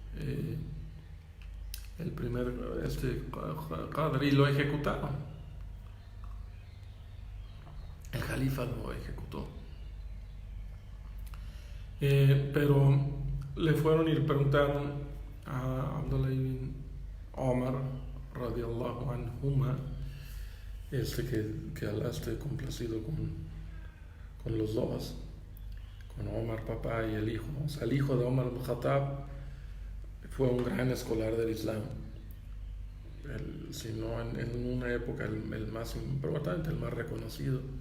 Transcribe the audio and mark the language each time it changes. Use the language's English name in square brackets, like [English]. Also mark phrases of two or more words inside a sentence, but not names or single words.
[Spanish] El primer Qadr, y lo ejecutaron. El califa lo ejecutó. Pero le fueron y le preguntaron a Abdullah ibn Omar [Arabic] رضي الله عنهما, [Spanish] que Allah esté complacido con los dos, con Omar papá y el hijo. O sea, el hijo de Omar al-Khattab fue un gran escolar del Islam, si no en una época el más importante, el más reconocido.